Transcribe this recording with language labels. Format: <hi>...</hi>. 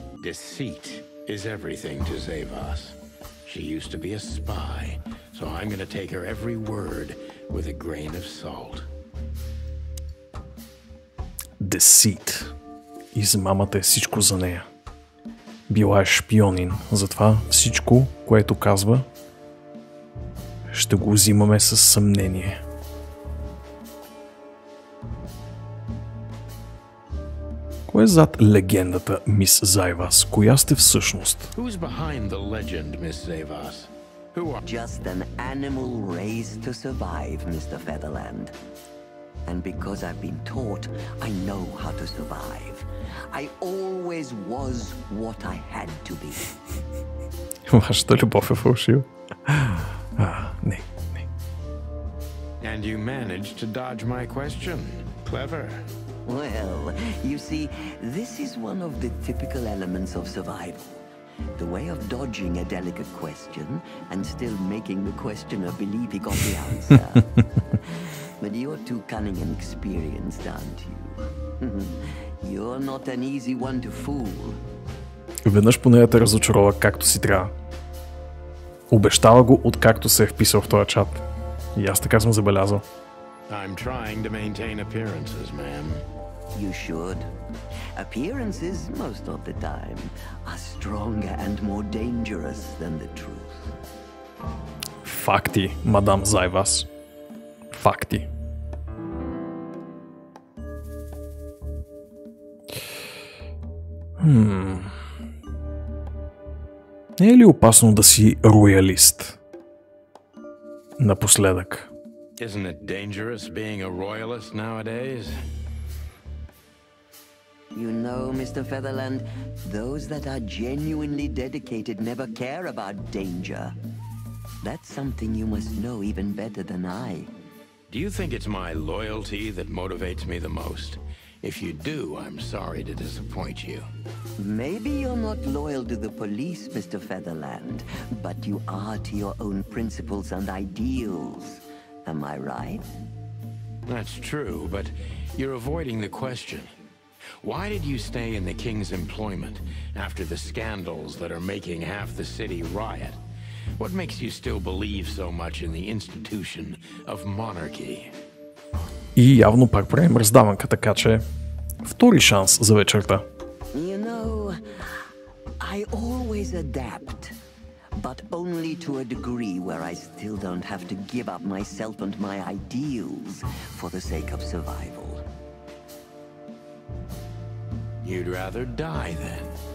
<en>Deceit is everything to Zavas. She used to be a spy, so I'm going to take her every word with a grain of salt. Deceit.</en> <bg>Измамата е всичко за нея. Била е шпионин, затова всичко, което казва, ще го взимаме със съмнение. Кой е зад легендата, мис Зайвас? Коя сте всъщност?</bg> <en>Who's behind the legend, Miss Zavas? Who are... Just an animal raised to survive, Mr. Featherland. And because I've been taught, I know how to survive. I always was what I had to be.</en> <bg>Вашата любов е фалшива. Не.</bg> <en>And you managed to dodge my question. Clever. Well, you see, this is one of the typical elements of survival. The way of dodging a delicate question and still making the questioner believe he got the answer. But you're too cunning and experienced, aren't you? You're not an easy one to fool.</en> <bg>Веднъж поне да те разочарова както си трябва. Обещава го, откакто се е вписал в този чат. И аз така съм забелязал.</bg> <en>I'm trying to maintain appearances, ma'am. You should. Appearances, most of the time, are stronger and more dangerous than the truth.</en> <bg>Факти, мадам Зайвас. Факти. Не е ли опасно да си роялист? Напоследък.</bg> <en>Isn't it dangerous being a royalist nowadays? You know, Mr. Featherland, those that are genuinely dedicated never care about danger. That's something you must know even better than I. Do you think it's my loyalty that motivates me the most? If you do, I'm sorry to disappoint you. Maybe you're not loyal to the police, Mr. Featherland, but you are to your own principles and ideals. Am I right? That's true, but you're avoiding the question. Why did you stay in the king's employment after the scandals that are making half the city riot? What makes you still believe so much in the institution of monarchy?</en> <bg>И явно пак правим раздаванка, така че втори шанс за вечерта.</bg> <en>You know, I always adapt, but only to a degree where I still don't have to give up myself and my ideals for the sake of survival. You'd rather die then?</en>